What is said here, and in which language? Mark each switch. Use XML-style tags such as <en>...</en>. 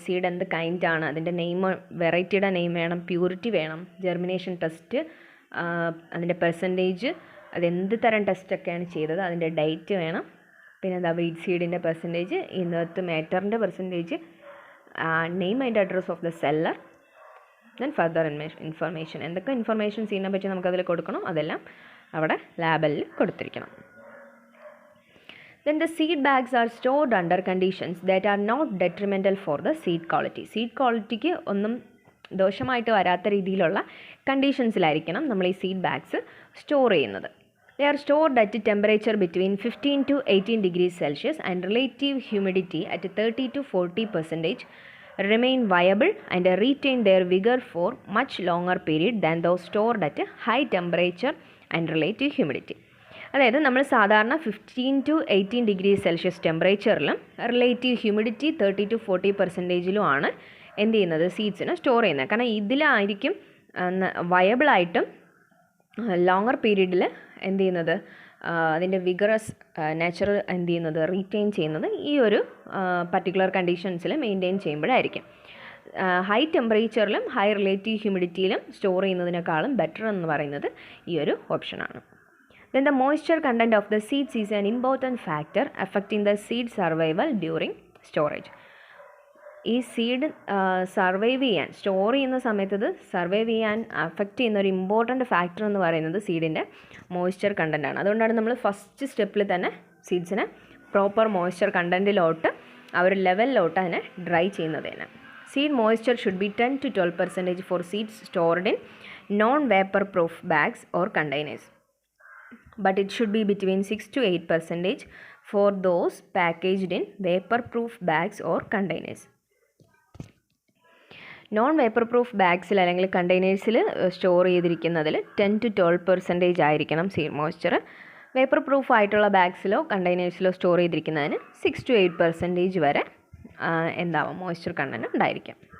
<ml>Seed എന്ത് കൈൻഡാണ്, അതിൻ്റെ name, വെറൈറ്റിയുടെ name വേണം, പ്യൂരിറ്റി വേണം, ജെർമിനേഷൻ ടെസ്റ്റ്, അതിൻ്റെ പെർസെൻറ്റേജ്, അതെന്ത് തരം ടെസ്റ്റൊക്കെയാണ് ചെയ്തത്, അതിൻ്റെ ഡേറ്റ് വേണം, പിന്നെ എന്താ വീഡ് സീഡിൻ്റെ പെർസെൻറ്റേജ്, ഇന്നത്തെ മാറ്ററിൻ്റെ percentage,</ml> <en>name and address of the seller, then further information,</en> <ml>എന്തൊക്കെ ഇൻഫർമേഷൻ സീഡിനെ പറ്റി നമുക്കതിൽ കൊടുക്കണം അതെല്ലാം അവിടെ ലാബലിൽ കൊടുത്തിരിക്കണം.</ml> <en>Then the seed bags are stored under conditions that are not detrimental for the seed quality.</en> <ml>Seed qualityക്ക് ഒന്നും ദോഷമായിട്ട് വരാത്ത രീതിയിലുള്ള കണ്ടീഷൻസിലായിരിക്കണം നമ്മൾ ഈ സീഡ് ബാഗ്സ് സ്റ്റോർ ചെയ്യുന്നത്.</ml> <en>They are stored at a temperature between 15 to 18 degrees Celsius and relative humidity at 30 to 40% remain viable and retain their vigor for much longer period than those stored at a high temperature and relative humidity.</en> <ml>അതായത് നമ്മൾ സാധാരണ 15 to 18 degree Celsius ടെമ്പറേച്ചറിലും relative humidity 30 to 40% ആണ് എന്ത് ചെയ്യുന്നത്, സീഡ്സിനെ store ചെയ്യുന്നത്. കാരണം ഇതിലായിരിക്കും വയബിളായിട്ടും longer പീരീഡിൽ എന്ത് ചെയ്യുന്നത്, അതിൻ്റെ വിഗറസ് നേച്ചർ എന്ത് ചെയ്യുന്നത്, റീറ്റെയിൻ ചെയ്യുന്നത് ഈ ഒരു particular കണ്ടീഷൻസിൽ maintain ചെയ്യുമ്പോഴായിരിക്കും. High ടെമ്പറേച്ചറിലും high relative ഹ്യൂമിഡിറ്റിയിലും store ചെയ്യുന്നതിനേക്കാളും better എന്ന് പറയുന്നത് ഈ ഒരു ഓപ്ഷനാണ്.</ml> <en>Then the moisture content of the seeds is an important factor affecting the seed survival during storage.</en> <ml>ഈ സീഡ് സർവൈവ് ചെയ്യാൻ, സ്റ്റോർ ചെയ്യുന്ന സമയത്ത് ഇത് സർവൈവ് ചെയ്യാൻ അഫക്റ്റ് ചെയ്യുന്ന ഒരു ഇമ്പോർട്ടൻറ്റ് ഫാക്ടർ എന്ന് പറയുന്നത് സീഡിൻ്റെ മോയ്സ്ചർ കണ്ടൻറ്റാണ്. അതുകൊണ്ടാണ് നമ്മൾ ഫസ്റ്റ് സ്റ്റെപ്പിൽ തന്നെ സീഡ്സിനെ പ്രോപ്പർ മോയ്സ്ചർ കണ്ടൻറ്റിലോട്ട് ആ ഒരു ലെവലിലോട്ട് അതിനെ ഡ്രൈ ചെയ്യുന്നത് തന്നെ.</ml> <en>Seed moisture should be 10 to 12% for seeds stored in non vapour proof bags or containers. But it should be between 6 to 8% for those packaged in vapor-proof bags or containers.</en> <ml>Non vapour proof ബാഗ്സിൽ അല്ലെങ്കിൽ കണ്ടെയ്നേഴ്സിൽ store ചെയ്തിരിക്കുന്നതിൽ 10-12% ആയിരിക്കണം seed moisture. Vapour proof ആയിട്ടുള്ള ബാഗ്സിലോ കണ്ടെയ്നേഴ്സിലോ store ചെയ്തിരിക്കുന്നതിന് 6-8% വരെ എന്താവും moisture content ഉണ്ടായിരിക്കും.</ml>